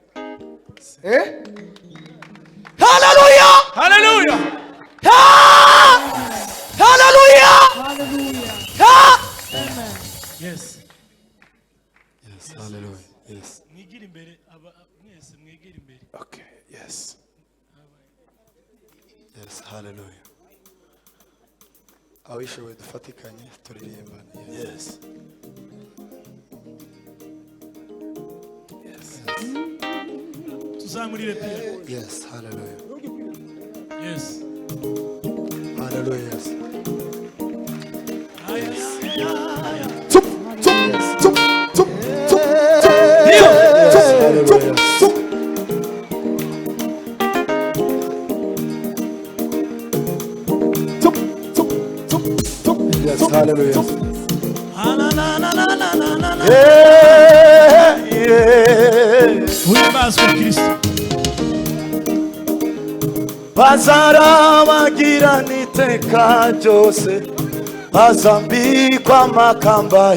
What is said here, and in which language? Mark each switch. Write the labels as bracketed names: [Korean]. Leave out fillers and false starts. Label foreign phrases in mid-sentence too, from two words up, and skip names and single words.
[Kinyarwanda] Haleluya. Haleluya. Haleluya. [English] Yes. Yes. Haleluya. Yes. [Kinyarwanda] Mwigire imbere mwese mwigire imbere. [English] Okay. Yes. Yes. Haleluya. [Kinyarwanda] Awishoboye dufatikanye turirimbana. [English] Yes. Yes. [Kinyarwanda] Tuzamurire pia. [English] Yes. Haleluya. Yes. Haleluya. Yes. Yes. Tup, tup, tup, tup, tup, tup. Yes. Haleluya. Tup. Tup, tup, tup, tup. Yes. Haleluya. Yeah, yeah. [Kinyarwanda] Uhimbazwe Kristo. Bazarabagirana iteka ryose bazambikwa amakamba